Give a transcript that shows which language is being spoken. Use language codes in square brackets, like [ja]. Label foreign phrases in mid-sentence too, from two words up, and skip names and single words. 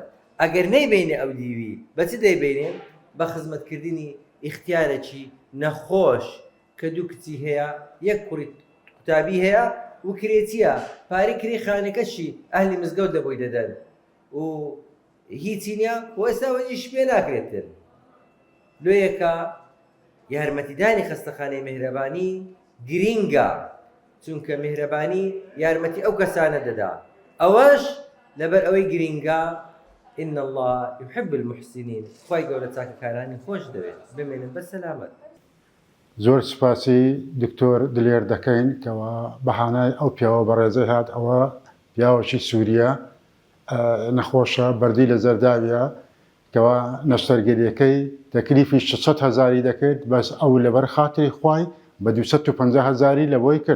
[ckb] ئەگەر نەیبینێ ئەو دیوی بەچ دەیبینێن بە خزمەتکردنی ئیختیارێکی نەخۆش کە دوو کچی هەیە، یەک کوڕی قوتابی هەیە و کرێتیە پارەی کری خانەکەشی ئەهلی مزگەوت دەبۆی دەدەن و هیچی نییە و ئێستا وەنیش پێ ناکرێتن. لۆیەکە یارمەتیدانی خەستەخانەی مهرەبانی گرینگە، چونکە مهرەبانی یارمەتی ئەو کەسانە دەدا. ئەوەش لەبەر ئەوەی گرینگە [ar] إن الله يحب المحسنين. [ckb] خوای گەورە چاکەکارانی خۆش دەوێت. بمێنن بە سەلامەت. زۆر سپاسی دکتۆر دلێر دەکەین کەەوە بەهانای ئەو پیاوە بەڕێزەی هات. ئەوە پیاوەکی سووریە نەخۆشە بەردی لە زەرداویە کەەوە نەشتەرگەریەکەی تەکلیفی 600,000 دەکرد، بەس ئەو لەبەر خاتری خوای بە 250,000 لە بۆی کرد.